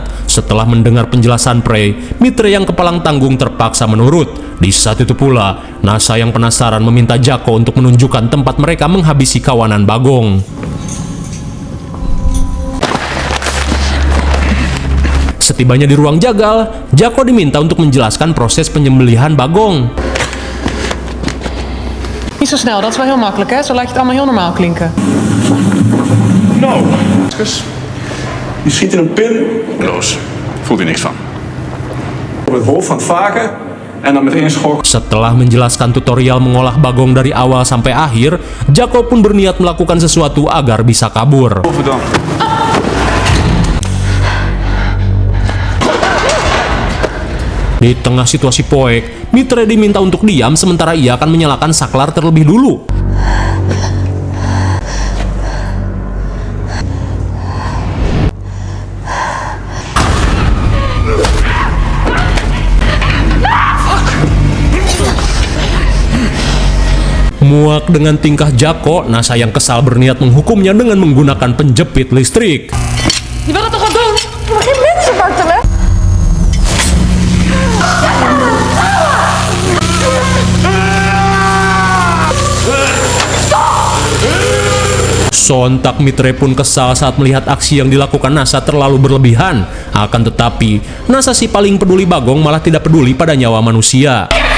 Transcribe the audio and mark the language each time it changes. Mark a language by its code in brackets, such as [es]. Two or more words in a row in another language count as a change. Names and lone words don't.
[id] Setelah mendengar penjelasan Prey, Mitre yang kepalang tanggung terpaksa menurut. Di saat itu pula, NASA yang penasaran meminta Jacko untuk menunjukkan tempat mereka menghabisi kawanan bagong. Setibanya di ruang jagal, Jacko diminta untuk menjelaskan proses penyembelihan bagong. [nl] Niet zo snel, dat is wel heel makkelijk hè? Zo laat je het allemaal heel normaal klinken. Nou, je schiet in een pin. Loos. Voelt hij niks van. Op het hoofd van het varken en dan met één schok. [id] Setelah menjelaskan tutorial mengolah bagong dari awal sampai akhir, Jacko pun berniat melakukan sesuatu agar bisa kabur. Overdam. Di tengah situasi poek, Mitre diminta untuk diam sementara ia akan menyalakan saklar terlebih dulu. Muak dengan tingkah Jacko, NASA yang kesal berniat menghukumnya dengan menggunakan penjepit listrik. [nl] Je wil het toch wel doen? Je mag geen mensen martelen. [id] Sontak Mitre pun kesal saat melihat aksi yang dilakukan NASA terlalu berlebihan. Akan tetapi, NASA si paling peduli bagong malah tidak peduli pada nyawa manusia.